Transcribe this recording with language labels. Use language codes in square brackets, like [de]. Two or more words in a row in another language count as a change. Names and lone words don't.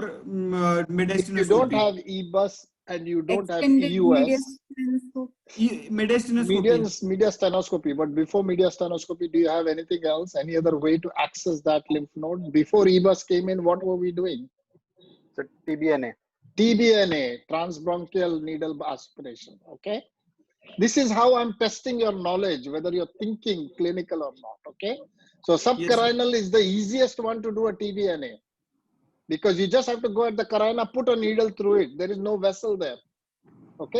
[en] If mediastinoscopy. you don't have EBUS and you don't have Extended EUS, Mediastinoscopy. mediastinoscopy. But before mediastinoscopy, do you have anything else? Any other way to access that lymph node? Before EBUS came in, what were we doing? So TBNA. TBNA, transbronchial needle aspiration. Okay. This is how I'm testing your knowledge, whether you're thinking clinical or not. Okay. So subcarinal is the easiest one to do a TBNA, because you just have to go at the carina, put a needle through it. There is no vessel there. Okay.